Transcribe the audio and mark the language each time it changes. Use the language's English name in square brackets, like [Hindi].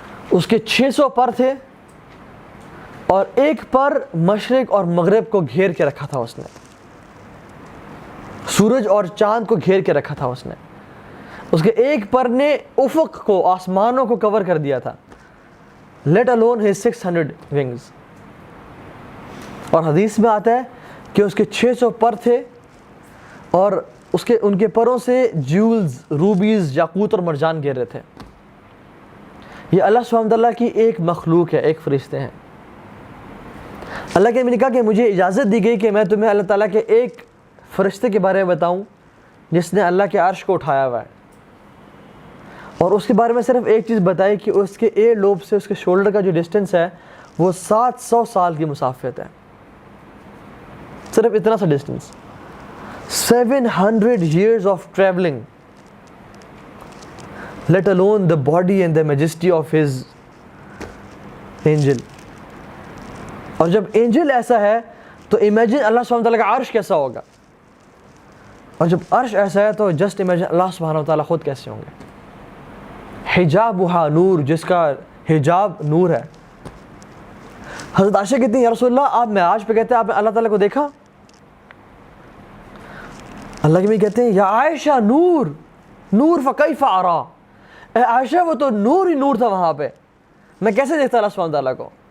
[Urdu] اس کے 600 پر تھے اور ایک پر مشرق اور مغرب کو گھیر کے رکھا تھا اس نے، سورج اور چاند کو گھیر کے رکھا تھا اس نے. اس کے ایک پر نے افق کو، آسمانوں کو کور کر دیا تھا. [English] Let alone his 600 wings. [Urdu] اور حدیث میں آتا ہے کہ اس کے 600 پر تھے اور ان کے پروں سے جیولز، روبیز، یاقوت اور مرجان گر رہے تھے. یہ اللہ سبحانہ وتعالیٰ کی ایک مخلوق ہے، ایک فرشتے ہیں. اللہ کے نبی نے کہا کہ مجھے اجازت دی گئی کہ میں تمہیں اللہ تعالیٰ کے ایک فرشتے کے بارے میں بتاؤں جس نے اللہ کے عرش کو اٹھایا ہوا ہے. اور اس کے بارے میں صرف ایک چیز بتائی کہ اس کے ایئر لوب سے اس کے شولڈر کا جو ڈسٹینس ہے وہ 700 سال کی مسافت ہے. صرف اتنا سا distance. [English] 700 years of traveling, let alone the body and the majesty of his angel. [Urdu] اور جب اینجل ایسا ہے تو امیجن اللہ سبحانہ وتعالیٰ کا عرش کیسا ہوگا. اور جب عرش ایسا ہے تو جسٹ امیجن اللہ سبحانہ وتعالیٰ خود کیسے ہوں گے. [Arabic] حجابها نور، [Urdu] جس کا حجاب نور ہے. حضرت عائشہ کہتی ہیں یا رسول اللہ آپ معراج پہ کہتے ہیں آپ نے اللہ تعالیٰ کو دیکھا؟ اللہ کے بھی کہتے ہیں یا عائشہ [Arabic] نور نور فکیف ارا، [Urdu] اے عائشہ وہ تو نور ہی نور تھا وہاں پہ، میں کیسے دیکھتا اللہ سبحانہ تعالیٰ کو.